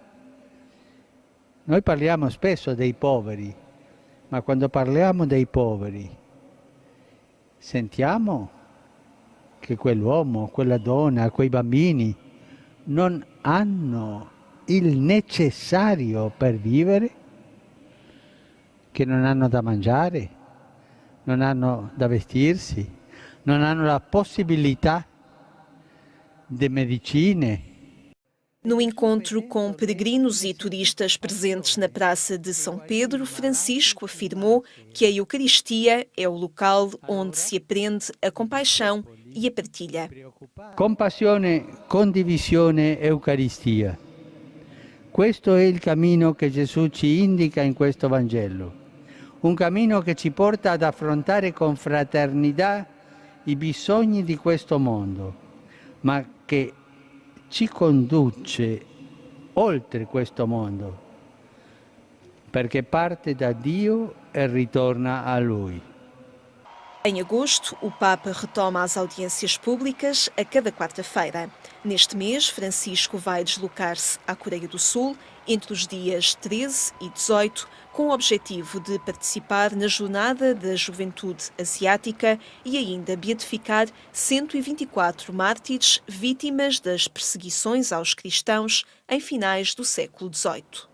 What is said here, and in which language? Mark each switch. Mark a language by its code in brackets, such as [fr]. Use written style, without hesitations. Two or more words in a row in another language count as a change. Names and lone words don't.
[it] Noi parliamo spesso dei poveri, ma quando parliamo dei poveri, sentiamo che quell'uomo, quella donna, quei bambini non hanno il necessario per vivere, che non hanno da mangiare, non hanno da vestirsi, non hanno la possibilità di medicine. [pt] No encontro com peregrinos e turistas presentes na Praça de São Pedro, Francisco afirmou que a Eucaristia é o local onde se aprende a compaixão e a partilha. [it] Compassione, condivisione, Eucaristia. Questo è il cammino che Gesù ci indica in questo Vangelo. Un cammino che ci porta ad affrontare con fraternità i bisogni di questo mondo, ma che ci conduce oltre questo mondo, perché parte da Dio e ritorna a Lui. [pt] Em agosto, o Papa retoma as audiências públicas a cada quarta-feira. Neste mês, Francisco vai deslocar-se à Coreia do Sul entre os dias 13 e 18, com o objetivo de participar na Jornada da Juventude Asiática e ainda beatificar 124 mártires vítimas das perseguições aos cristãos em finais do século XVIII.